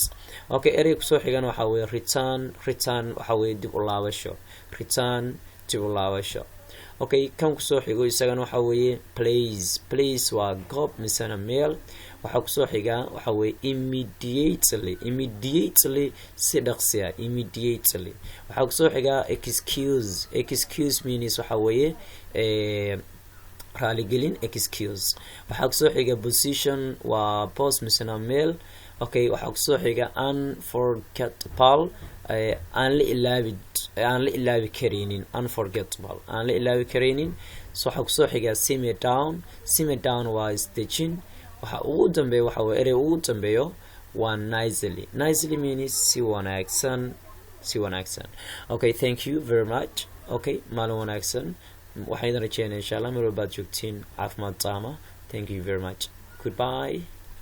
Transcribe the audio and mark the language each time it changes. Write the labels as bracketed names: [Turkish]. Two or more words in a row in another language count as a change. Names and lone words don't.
[Somali] Okay, erey kusoo xigan waxa weeye return waxa weeye dib u laabasho, return dib u laabasho. Okay, kan kusoo xigo isagana waxa weeye place waa goob misana meel. Waxa kusoo xiga waxa weeye immediately si dhaqsi ah immediately. Waxa kusoo xiga [English] excuse means [Somali] waxa weeye raaligelin excuse. Waxa kusoo xiga position waa post misana meel. Okay, waxa kusoo xiga unforgettable aan la ilaabi kareynin unforgettable aan la ilaabi kareynin. Waxa kusoo xiga [English] simmer down [Somali] waa isdejin. waxa ugu dambeeyo waxa weeye erey ugu dambeeyo waa [English] nicely means [Somali] si wanaagsan. [English] Okay, thank you very much. [Somali] Okay, maalin wanaagsan. waxaan idin rajeynayaa [Arabic] إن شاء الله [Somali] meel walba aad joogtiin caafimaad taama. [English] Thank you very much. Goodbye.